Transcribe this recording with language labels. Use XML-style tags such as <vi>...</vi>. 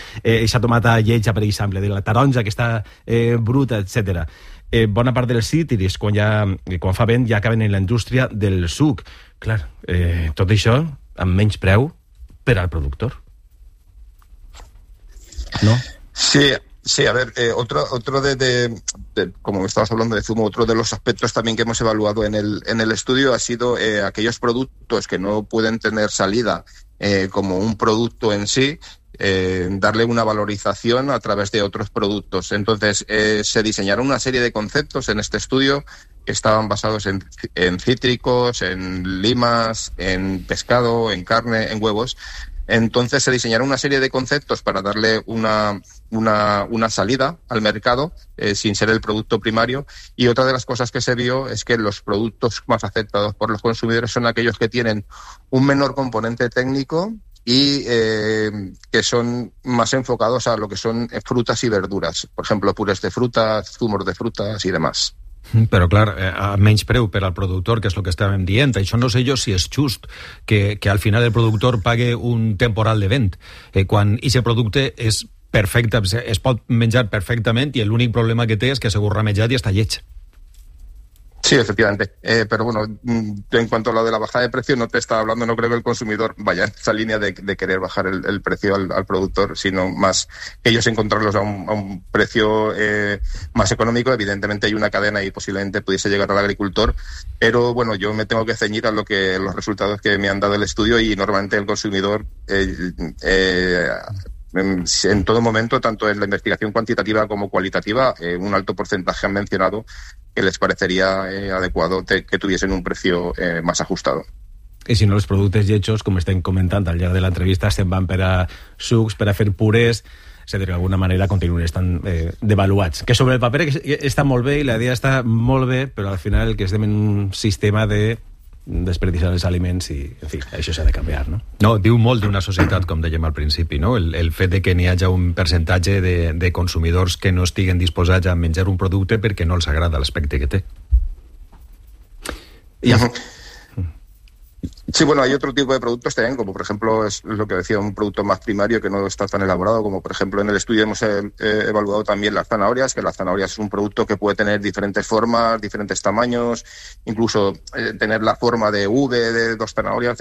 <ca>Eixa tomata lletja, per exemple, de la taronja que està bruta, etc. Bona part dels cítrics, quan fa vent, ja acaben en la indústria del suc. Clar, tot això amb menys preu per al productor. No? Sí.</ca> <es>Sí, a ver, otro de como estabas hablando de zumo, otro de los aspectos también que hemos evaluado en el estudio ha sido aquellos productos que no pueden tener salida como un producto en sí, darle una valorización a través de otros productos. Entonces, se diseñaron una serie de conceptos en este estudio que estaban basados en cítricos, en limas, en pescado, en carne, en huevos. Entonces se diseñaron una serie de conceptos para darle una salida al mercado sin ser el producto primario, y otra de las cosas que se vio es que los productos más aceptados por los consumidores son aquellos que tienen un menor componente técnico y que son más enfocados a lo que son frutas y verduras, por ejemplo, purés de frutas, zumos de frutas y demás.</es> <ca>Però clar, a menys preu per al productor, que és el que estàvem dient. Això no sé jo si és just que al final el productor pague un temporal de vent, quan aquest producte és perfecte, es pot menjar perfectament i l'únic problema que té és que segur remejat i està lleig.</ca> <es>Sí, efectivamente. Pero bueno, en cuanto a lo de la bajada de precio, no te estaba hablando, no creo que el consumidor vaya en esa línea de querer bajar el precio al productor, sino más ellos encontrarlos a un precio más económico. Evidentemente hay una cadena y posiblemente pudiese llegar al agricultor, pero bueno, yo me tengo que ceñir a lo que los resultados que me han dado el estudio, y normalmente el consumidor en todo momento, tanto en la investigación cuantitativa como cualitativa, un alto porcentaje han mencionado que les parecería adecuado que tuviesen un precio más ajustado. Y si no, los productos</es> <ca>lletjos,</ca> <es>como</es> <ca>estén</ca> <es>comentando</es> <ca>al llarg</ca> <es>de la entrevista, se van para</es> <ca>sucs,</ca> <es>para hacer purés, se de alguna manera continúen</es> <ca>estan devaluats. Que sobre el paper está molt bé y la idea está molt bé,</ca> <es>pero</es> <ca>al final que estem en un sistema de</ca> <es>desperdiciar</es> <ca>els aliments i, en fi, això s'ha de canviar, no? No, diu molt d'una societat, com dèiem al principi, no? El fet de que n'hi hagi un percentatge de consumidors que no estiguen disposats a menjar un producte perquè no els agrada l'aspecte que té. I ja.</ca> <es>Sí, bueno, hay otro tipo de productos también, como por ejemplo es lo que decía, un producto más primario que no está tan elaborado, como por ejemplo en el estudio hemos evaluado también las zanahorias, que las zanahorias es un producto que puede tener diferentes formas, diferentes tamaños, incluso tener la forma de V de dos zanahorias.</es>